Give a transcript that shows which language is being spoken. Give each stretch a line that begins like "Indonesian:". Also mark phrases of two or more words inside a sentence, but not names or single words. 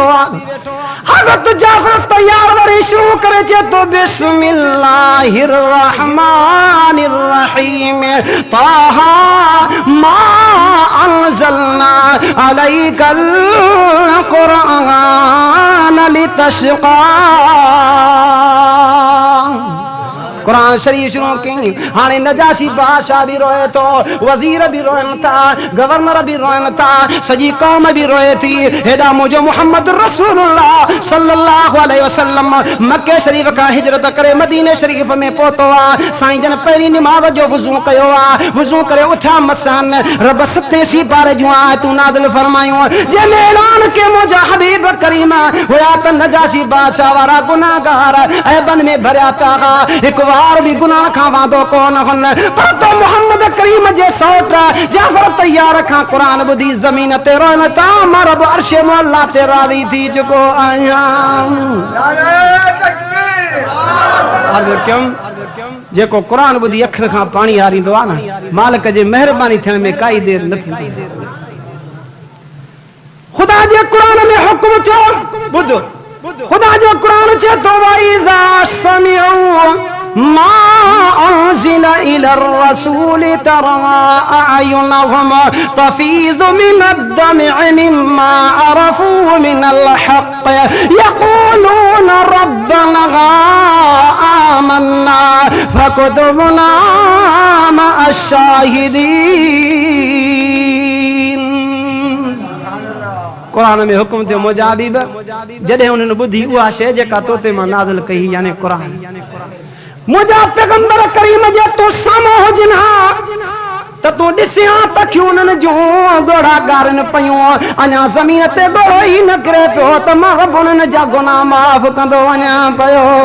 Sindhi: हज़रत जाफर तैयार वरी शुरू करे चे तो
Arabic: بسم الله الرحمن الرحيم طه ما أنزلنا عليك القرآن لتشقى.
Sindhi: कुरान शरीफ शुरू की। हाने नजाशी बादशाह भी रोए तो, वजीर भी रोयन था, गवर्नर भी रोयन था, सजी कौम भी रोए थी। हेदा मुझे मोहम्मद रसूलुल्लाह
Arabic: صلى الله عليه وسلم
Sindhi: मक्के शरीफ का हिजरत करे मदीने शरीफ में पहुतो आ। साईं जन पहिरीं नमाज जो वुज़ू कयो आ, वुज़ू करे उठा मसान रब सते सी बार जो आयतूं नाज़िल फरमायूं जंहिंमें ऐलान के मुझा हबीब करीम हुया त नजाशी बादशाह वारा गुनाहगार ऐबन में भरिया पिया। हिकु बार भी गुनाह खां वांदो कोन हुन, पर तो मोहम्मद करीम जे सौट जाफर तैयार खां कुरान ॿुधी ज़मीन ते रोइन ता मां रब अर्श मुअल्ला ते राज़ी थी चुको आहियां। जेको कुरान ॿुधी अखर खां पाणी हारींदो आहे न, मालिक जे महिरबानी थियण में काई देर न थींदी। खुदा जे कुरान में हुक्म थियो, ॿुध खुदा जो कुरान चए थो
Arabic: وإذا سمعوا ما أنزل إلى الرسول ترى أعينهم تفيض من الدمع مما عرفوا من الحق يقولون ربنا آمنا فاكتبنا مع الشاهدين.
Sindhi: कुरान में हुक्म थियो मुजाहिब जॾहिं उन्हनि ॿुधी उहा शइ जेका तो ते मां नाज़िल कई यानी कुरान, मुझा पैगंबर करीम जे तूं साम्हूं हुजनि हा त तूं ॾिसिया त क्यों उन्हनि जूं ॻोढ़ा ॻारनि पयूं, अञा ज़मीन ते ॻोढ़ो ई न किरे पियो त मां रब उन्हनि जा गुनाह माफ़ कंदो वञा पियो।